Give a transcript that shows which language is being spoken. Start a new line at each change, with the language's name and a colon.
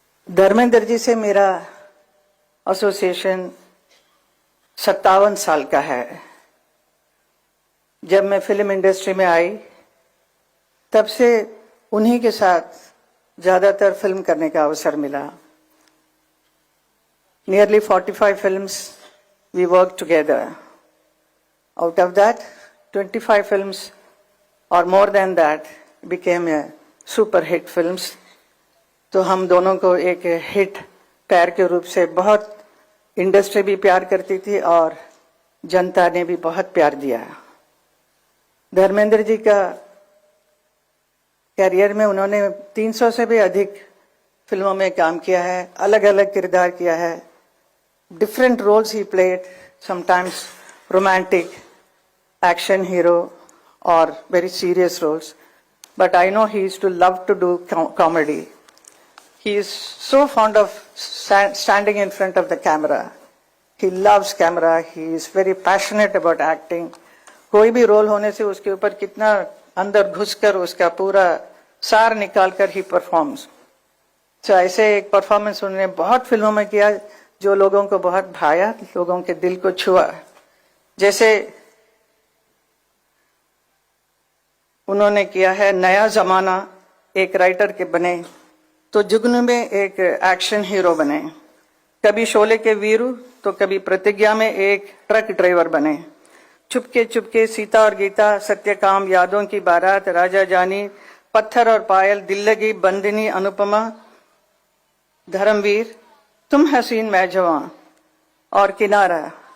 Hindi: धर्मेंद्र जी से मेरा एसोसिएशन 57 साल का है। जब मैं फिल्म इंडस्ट्री में आई तब से उन्हीं के साथ ज्यादातर फिल्म करने का अवसर मिला।
English: Nearly 45 films we worked together. Out of that, 25 films or more than that became a super hit films.
Hindi: तो हम दोनों को एक हिट पैर के रूप से बहुत इंडस्ट्री भी प्यार करती थी और जनता ने भी बहुत प्यार दिया। धर्मेंद्र जी का कैरियर में उन्होंने 300 से भी अधिक फिल्मों में काम किया है, अलग अलग किरदार किया है।
English: Different roles he played, sometimes romantic, action hero और very serious roles, but I know he used to love to do comedy. He is so fond of standing in front of the camera. He loves camera. He is very passionate about acting.
Hindi: कोई भी role होने से उसके ऊपर कितना अंदर घुसकर उसका पूरा सार निकालकर ही परफॉर्म्स। तो ऐसे एक परफॉर्मेंस उन्होंने बहुत फिल्मों में किया जो लोगों को बहुत भाया, लोगों के दिल को छुआ। जैसे उन्होंने किया है नया जमाना, एक राइटर के बने, तो जुगनू में एक एक्शन हीरो बने, कभी शोले के वीरू तो कभी प्रतिज्ञा में एक ट्रक ड्राइवर बने, चुपके चुपके सीता और गीता, सत्यकाम, यादों की बारात, राजा जानी, पत्थर और पायल, दिल लगी, बंदिनी, अनुपमा, धर्मवीर, तुम हसीन मैं जवां और किनारा।